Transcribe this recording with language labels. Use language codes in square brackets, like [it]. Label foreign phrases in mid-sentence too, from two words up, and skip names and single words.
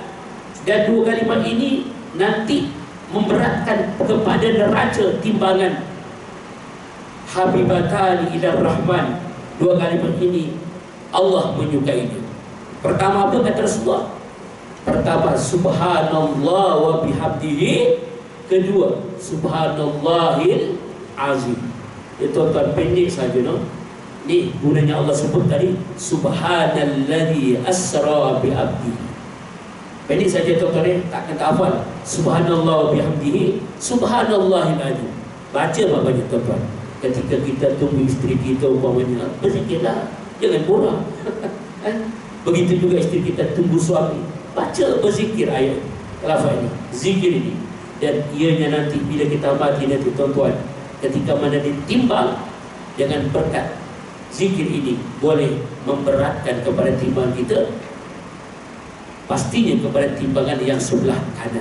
[ms] Dan 2 kalimat ini nanti memberatkan kepada neraca timbangan. [ar] Habibatani ila rahman. [ms] 2 kalimat ini Allah menyukainya. Pertama apa kata Rasulullah? Pertama, [ar] subhanallah wa bihamdihi. Kedua, subhanallahil azim. [ms] Itu, tuan-tuan, pendek saja, no? Ni gunanya Allah sebut tadi [ar] subhanalladzi asra bi abdihi. [ms] Pendek saja, tuan-tuan, tak kena hafal. [ar] Subhanallah wa bihamdihi, subhanallahil azim. [ms] Baca apa-apa, tuan-tuan. Ketika kita tunggu isteri kita umpamanya, berzikirlah, jangan borak. Begitu juga isteri kita tunggu suami, baca, berzikir ayat lafaz ini, zikir ini. Dan ianya nanti bila kita mati nanti, tuan-tuan, ketika mana ditimbang, jangan berkat zikir ini boleh memberatkan kepada timbangan kita, pastinya kepada timbangan yang sebelah kanan.